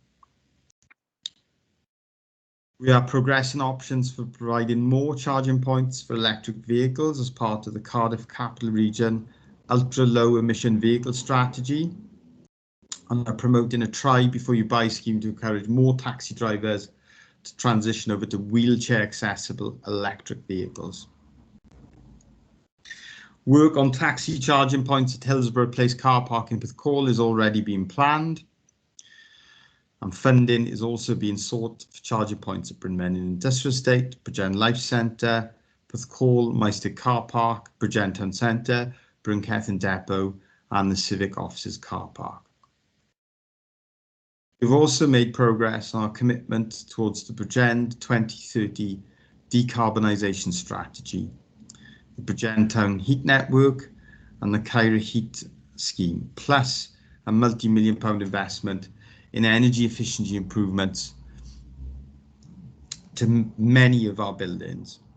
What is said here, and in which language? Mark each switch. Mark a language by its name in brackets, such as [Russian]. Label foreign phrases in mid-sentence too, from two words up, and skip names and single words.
[English] We are progressing options for providing more charging points for electric vehicles as part of the Cardiff Capital Region ultra low emission vehicle strategy, and are promoting a try before you buy scheme to encourage more taxi drivers to transition over to wheelchair accessible electric vehicles. Work on taxi charging points at Hillsborough Place car park in Porthcawl is already being planned, and funding is also being sought for charging points at Brynmenyn Industrial Estate, bridgen Life Centre, Porthcawl Maesteg car park, bridgen Town Centre, Bryncethan Depot and the Civic Offices car park. We've also made progress on our commitment towards the bridgen 2030 decarbonisation strategy, the bridgen Town Heat Network and the Caira Heat Scheme, plus a multi-million-pound investment in energy efficiency improvements to many of our buildings.